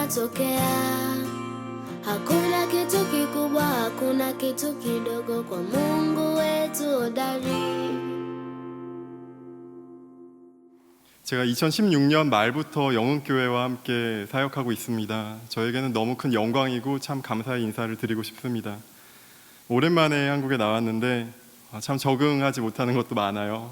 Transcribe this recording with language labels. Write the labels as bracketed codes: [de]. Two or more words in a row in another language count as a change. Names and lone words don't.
[sw] kinachotokea. Hakuna kitu kikubwa, hakuna kitu kidogo kwa Mungu wetu hodari. [ko] 제가 2016년 말부터 영흥교회와 함께 사역하고 있습니다. 저에게는 너무 큰 영광이고 참 감사의 인사를 드리고 싶습니다. 오랜만에 한국에 나왔는데 참 적응하지 못하는 것도 많아요.